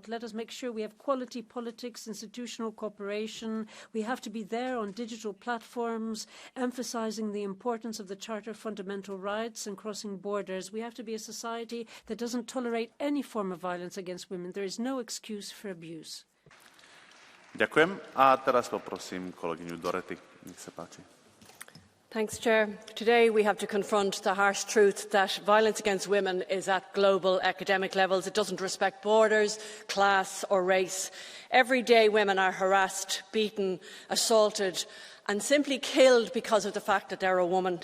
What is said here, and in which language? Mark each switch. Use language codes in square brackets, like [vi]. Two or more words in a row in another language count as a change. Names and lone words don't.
[en] Let us make sure we have quality politics, institutional cooperation. We have to be there on digital platforms, emphasizing the importance of the Charter of Fundamental Rights and crossing borders. We have to be a society that doesn't tolerate any form of violence against women. There is no excuse for abuse. [sk] Ďakujem. A teraz poprosím kolegyňu Dorety. Nech sa páči. [en] Thanks, Chair. Today we have to confront the harsh truth that violence against women is at global academic levels. It doesn't respect borders, class or race. Every day women are harassed, beaten, assaulted and simply killed because of the fact that they're a woman.